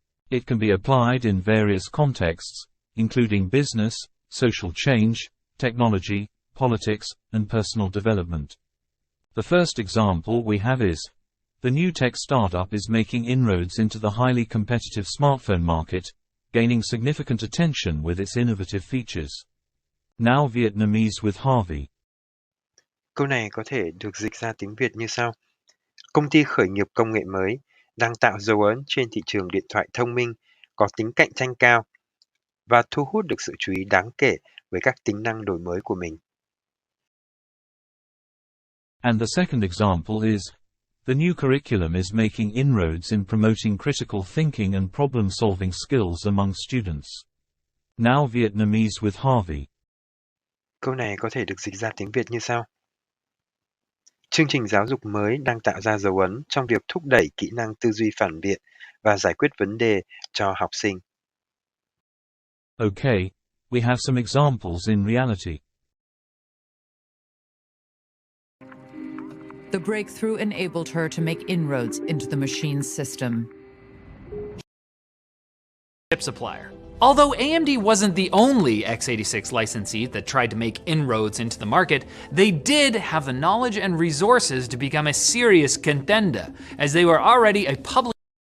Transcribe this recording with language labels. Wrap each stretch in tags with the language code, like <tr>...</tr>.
<en>It can be applied in various contexts, including business, social change, technology, politics, and personal development. The first example we have is, the new tech startup is making inroads into the highly competitive smartphone market, gaining significant attention with its innovative features. Now Vietnamese with Harvey.</en> <vi>Câu này có thể được dịch ra tiếng Việt như sau. Công ty khởi nghiệp công nghệ mới đang tạo dấu ấn trên thị trường điện thoại thông minh, có tính cạnh tranh cao và thu hút được sự chú ý đáng kể với các tính năng đổi mới của mình.</vi> <en>And the second example is, the new curriculum is making inroads in promoting critical thinking and problem-solving skills among students. Now Vietnamese with Harvey.</en> <vi>Câu này có thể được dịch ra tiếng Việt như sau. Chương trình giáo dục mới đang tạo ra dấu ấn trong việc thúc đẩy kỹ năng tư duy phản biện và giải quyết vấn đề cho học sinh.</vi> <en>Okay, we have some examples in reality. The breakthrough enabled her to make inroads into the machine's system. Chip supplier. Although AMD wasn't the only x86 licensee that tried to make inroads into the market, they did have the knowledge and resources to become a serious contender, as they were already a public</en>